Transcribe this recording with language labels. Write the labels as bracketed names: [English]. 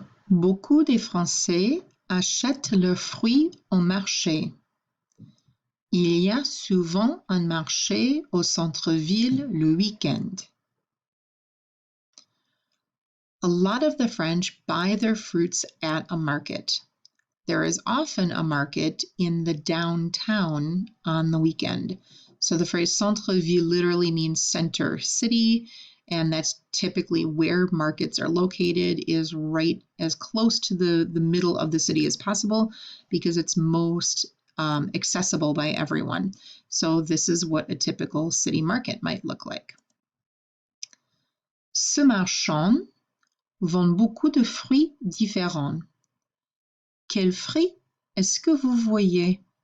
[French] Beaucoup de Français achètent leurs fruits au marché. Il y a souvent un marché au centre-ville le week-end. [English] A lot of the French buy their fruits at a market. There is often a market in the downtown on the weekend. So the phrase centre-ville literally means center city, and that's typically where markets are located, is right as close to the middle of the city as possible because it's most accessible by everyone. So this is what a typical city market might look like. [French] Ce marchand vend beaucoup de fruits différents. Quels fruits est-ce que vous voyez?